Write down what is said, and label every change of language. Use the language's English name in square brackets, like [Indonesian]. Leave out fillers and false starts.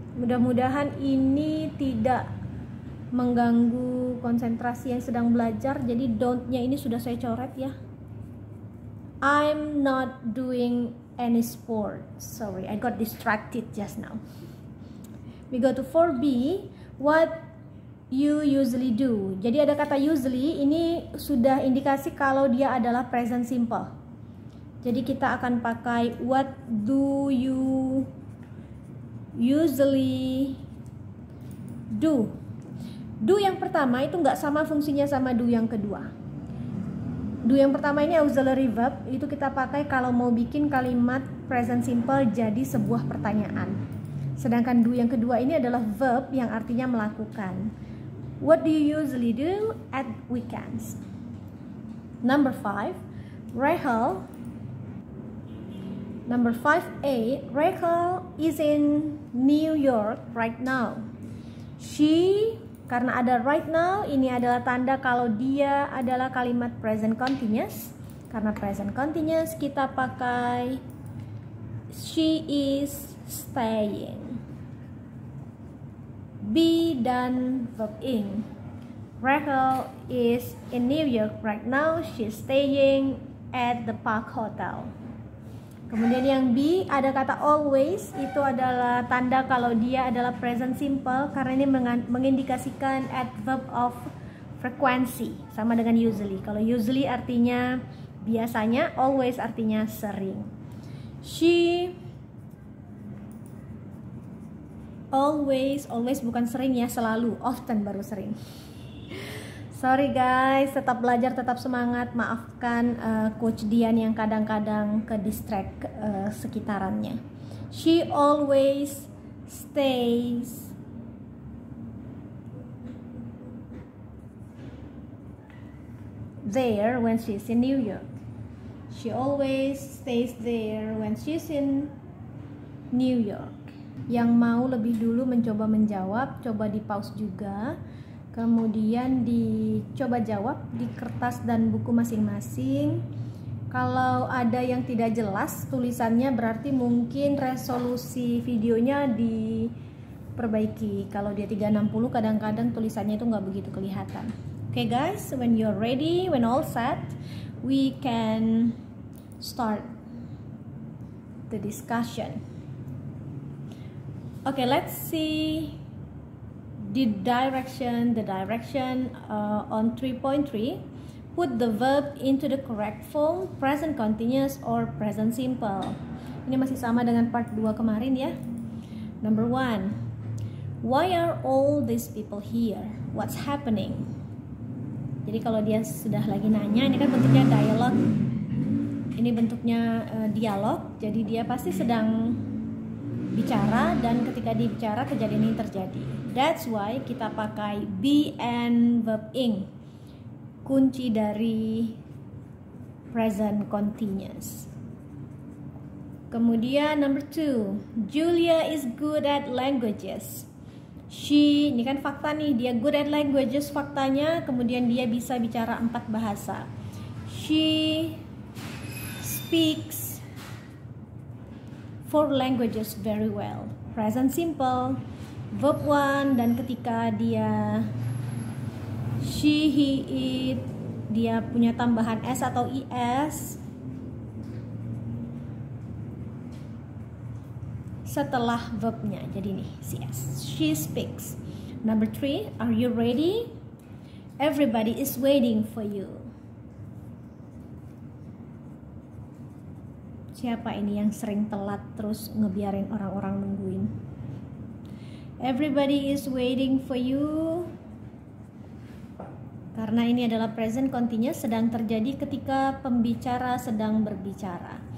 [Indonesian] Mudah-mudahan ini tidak mengganggu konsentrasi yang sedang belajar. Jadi don't-nya ini sudah saya coret ya. [English] I'm not doing any sport. Sorry, I got distracted just now. We go to 4B. What you usually do. [Indonesian] Jadi ada kata usually, ini sudah indikasi kalau dia adalah present simple. Jadi kita akan pakai [English] what do you usually do. [Indonesian] Do yang pertama itu nggak sama fungsinya sama do yang kedua. Do yang pertama ini auxiliary verb, itu kita pakai kalau mau bikin kalimat present simple jadi sebuah pertanyaan. Sedangkan do yang kedua ini adalah verb yang artinya melakukan. [English] What do you usually do at weekends? Number 5, Rachel. Number 5A, Rachel is in New York right now. [Indonesian] She, karena ada right now, ini adalah tanda kalau dia adalah kalimat present continuous. Karena present continuous kita pakai [English] she is staying. [Indonesian] B dan verb ing. [English] Rachel is in New York right now. She's staying at the Park Hotel. [Indonesian] Kemudian yang B ada kata always, itu adalah tanda kalau dia adalah present simple karena ini mengindikasikan adverb of frequency sama dengan usually. Kalau usually artinya biasanya, always artinya sering. She always bukan sering ya, selalu, often baru sering. [English] Sorry guys, [Indonesian] tetap belajar, tetap semangat. Maafkan Coach Dian yang kadang-kadang ke distract sekitarannya. [English] She always stays there when she's in New York. She always stays there when she's in New York. [Indonesian] Yang mau lebih dulu mencoba menjawab, coba di pause juga. Kemudian dicoba jawab di kertas dan buku masing-masing. Kalau ada yang tidak jelas tulisannya, berarti mungkin resolusi videonya perbaiki. Kalau dia 360 kadang-kadang tulisannya itu nggak begitu kelihatan. [English] Okay guys, when you're ready, when all set, we can start the discussion. Okay, let's see the direction on 3.3. Put the verb into the correct form, present continuous or present simple. [Indonesian] Ini masih sama dengan part 2 kemarin ya. [English] Number 1, why are all these people here? What's happening? [Indonesian] Jadi kalau dia sudah lagi nanya, ini kan bentuknya dialog. Ini bentuknya dialog, jadi dia pasti sedang bicara, dan ketika dia bicara kejadian ini terjadi. [English] That's why [Indonesian] kita pakai be and verb ing, kunci dari present continuous. Kemudian [English] number 2, Julia is good at languages. [Indonesian] She, ini kan fakta nih, dia good at languages faktanya, kemudian dia bisa bicara 4 bahasa. [English] She speaks 4 languages very well. [Indonesian] Present simple, verb 1, dan ketika dia she, he, it, dia punya tambahan s atau is setelah verbnya, jadi nih cs. She speaks. [English] Number 3, are you ready? Everybody is waiting for you. [Indonesian] Siapa ini yang sering telat terus ngebiarin orang-orang nungguin? [English] Everybody is waiting for you. [Indonesian] Karena ini adalah present continuous, sedang terjadi ketika pembicara sedang berbicara.